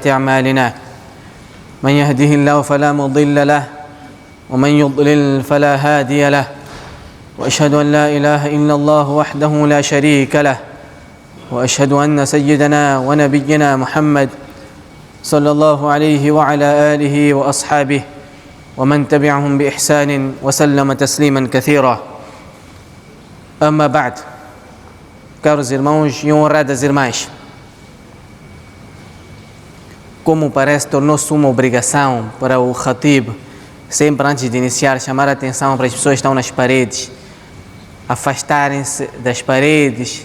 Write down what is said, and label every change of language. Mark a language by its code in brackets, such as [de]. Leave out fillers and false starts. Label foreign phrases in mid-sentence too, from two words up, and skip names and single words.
[ar] أعمالنا من يهده الله فلا مضل له ومن يضلل فلا هادي له وأشهد أن لا إله إلا الله وحده لا شريك له وأشهد أن سيدنا ونبينا محمد صلى الله عليه وعلى آله وأصحابه ومن تبعهم بإحسان وسلم تسليما كثيرا. أما بعد, [pt] caros irmãos e honradas irmãs, como parece tornou-se uma obrigação para o Khatib, sempre antes de iniciar, chamar a atenção para as pessoas que estão nas paredes, afastarem-se das paredes.